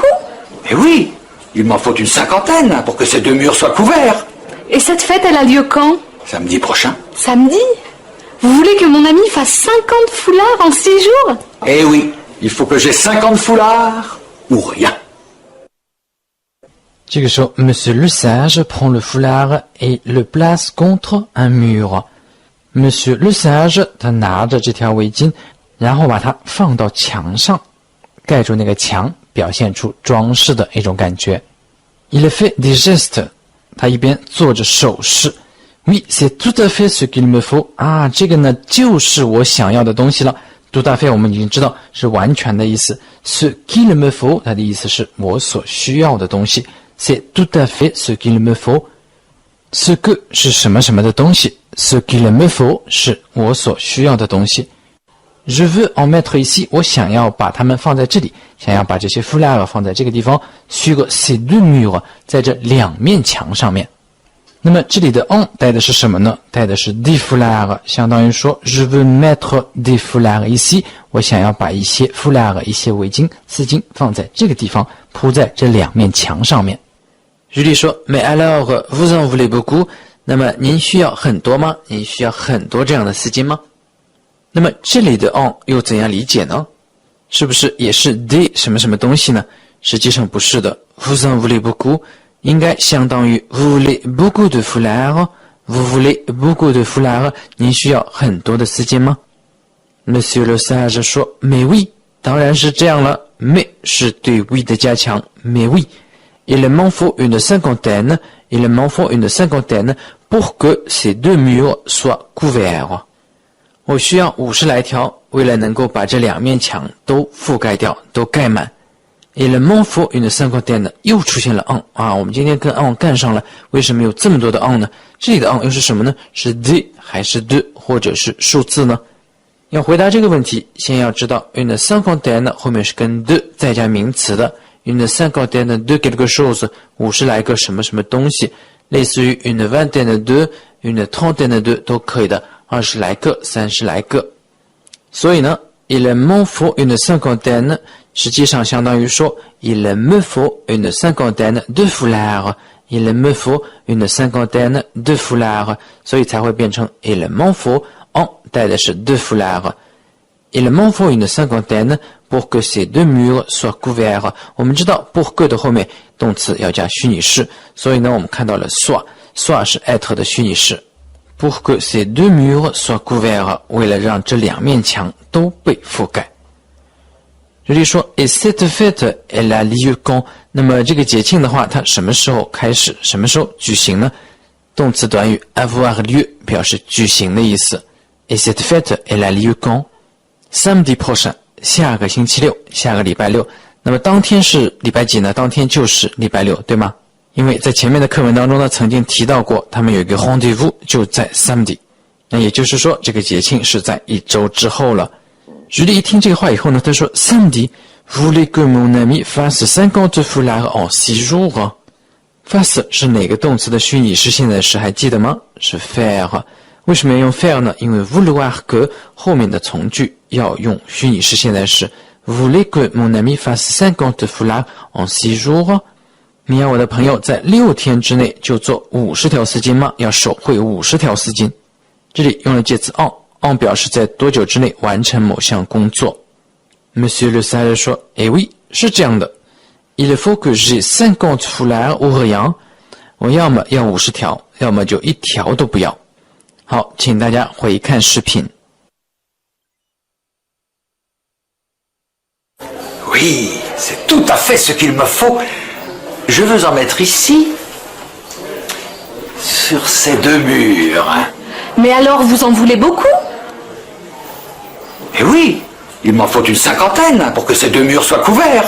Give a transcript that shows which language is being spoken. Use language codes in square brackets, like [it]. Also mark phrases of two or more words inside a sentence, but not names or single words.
[fr] Eh oui, il m'en faut une 50aine pour que ces 2 murs soient couverts. Et cette fête, elle a lieu quand? Samedi prochain. Samedi? Vous voulez que mon ami fasse 50 foulards en 6 jours? Eh oui, il faut que j'ai 50 foulards ou rien. [zh] 这个时候 [fr] Monsieur le Sage prend le foulard et le place contre un mur. [zh] Monsieur le Sage 他拿着这条围巾，然后把它放到墙上，盖住那个墙，表现出装饰的一种感觉。 [fr] Il fait des gestes， [zh] 他一边做着手势。 [fr] Oui, c'est tout à fait ce qu'il me faut. [zh] 啊，这个呢就是我想要的东西了。 [fr] tout à fait [zh] 我们已经知道是完全的意思。 [fr] Ce qu'il me faut [zh] 它的意思是我所需要的东西。 [fr] C'est tout à fait ce qu'il me faut. Ce que [zh] 是什么什么的东西 [fr] Ce qu'il me faut [zh] 是我所需要的东西。 [fr] Je veux en mettre ici [zh] 我想要把它们放在这里，想要把这些 foulard 放在这个地方 [fr] sur ces 2 murs [zh] 在这2面墙上面。那么这里的 en 带的是什么呢？带的是 [fr] des foulards， [zh] 相当于说 [fr] Je veux mettre des foulards ici [zh] 我想要把一些 foulard 一些围巾丝巾放在这个地方，铺在这2面墙上面。举例说 [fr] Mais alors, vous en voulez beaucoup？ [zh] 那么您需要很多吗？您需要很多这样的丝巾吗？那么这里的 en 又怎样理解呢？是不是也是 des 什么什么东西呢？实际上不是的。 [fr] Vous en voulez beaucoup [zh] 应该相当于 [fr] Vous voulez beaucoup de foulards？ Vous voulez beaucoup de foulards？ [zh] 您需要很多的丝巾吗？ Monsieur le Sage 说 [fr] Mais oui， [zh] 当然是这样了。 [fr] Mais [zh] 是对 oui 的加强。 [fr] Mais oui。Il m'en faut une 50aine, il m'en faut une 50aine pour que ces 2 murs soient couverts. [zh] 我需要50来条，为了能够把这2面墙都覆盖掉，都盖满。 [fr] Il m'en faut une 50aine [zh] 又出现了 en 啊，我们今天跟 en 干上了，为什么有这么多的 en 呢？这里的 en 又是什么呢？是 des 还是 de 或者是数字呢？要回答这个问题，先要知道 [fr] une 50aine [zh] 后面是跟 de 再加名词的。 [fr] Une 50aine de quelque chose [zh] 50 来个什么什么东西，类似于 [fr] une vingtaine de une trentaine de [zh] 都可以的，20来个30来个。所以呢 [fr] il m'en faut une cinquantaine， [zh] 实际上相当于说 [fr] il me faut une cinquantaine de foulards。il me faut une cinquantaine de foulards， [zh] 所以才会变成 [fr] il m'en faut en [zh] 带的是 [fr] de foulards。il m'en faut une cinquantaine pour que ces deux murs soient couverts。 [zh] 我们知道 [fr] pour que [zh] 的后面动词要加虚拟式，所以呢我们看到了 soit 是 être 的虚拟式。 [fr] pour que ces deux murs soient couverts， [zh] 为了让这两面墙都被覆盖。这里说 [fr] et cette fête elle a lieu quand， [zh] 那么这个节庆的话它什么时候开始，什么时候举行呢？动词短语 [fr] avoir lieu [zh] 表示举行的意思。 [fr] et cette fête elle a lieu quand samedi prochain， [zh] 下个星期六，下个礼拜六。那么当天是礼拜几呢？当天就是礼拜六，对吗？因为在前面的课文当中呢曾经提到过他们有一个 rendezvous 就在 samedi， 那也就是说这个节庆是在一周之后了。徐丽一听这个话以后呢，他说 [fr] samedi voulez que mon ami fasse 50 foulards en 6 jours。 [zh] fasse 是哪个动词的虚拟式现在时还记得吗？是 faire。 为什么要用 faire 呢？因为 [fr] vouloir que [zh] 后面的从句要用虚拟式现在时。 [fr] voulez que mon ami fasse 50 foulards en 6 jours。 [zh] 你要我的朋友在6天之内就做50条丝巾吗？要手绘50条丝巾。这里用了介词 en 表示在多久之内完成某项工作。 [fr] Monsieur le sage 说 Eh oui [zh] 是这样的， [fr] Il faut que j'ai 50 foulards ou rien， [zh] 我要么要50条，要么就1条都不要。好，请大家回看视频。 [fr] Oui, c'est tout à fait ce qu'il me faut. Je veux en mettre ici, sur ces deux murs. Mais alors, vous en voulez beaucoup? Eh oui, il m'en faut une cinquantaine pour que ces deux murs soient couverts.